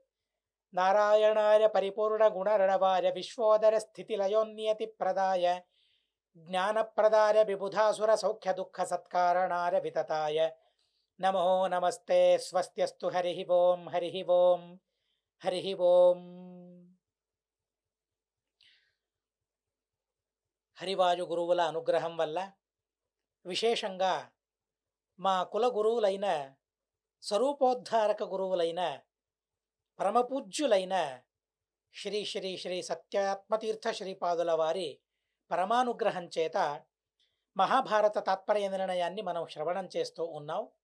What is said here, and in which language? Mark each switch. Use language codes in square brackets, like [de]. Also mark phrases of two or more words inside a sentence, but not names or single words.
[sa] नारायणाय परिपूर्णगुणर्णवाय विश्वोदरस्थितिलयोन्नियतिप्रदाय ज्ञानप्रदाय विबुधासुरसौख्यदुःखसत्कारणाय वितताय नमो नमस्ते। स्वस्त्यस्तु हरिः ओं हरिः ओं हरिः ओं। [te] హరివాయు గురువుల అనుగ్రహం వల్ల విశేషంగా మా కుల గురువులైన స్వరూపోద్ధారక గురువులైన పరమపూజ్యులైన శ్రీ శ్రీ శ్రీ సత్యాత్మతీర్థ శ్రీపాదుల వారి పరమానుగ్రహం చేత మహాభారత తాత్పర్య నిర్ణయాన్ని మనం శ్రవణం చేస్తూ ఉన్నాం.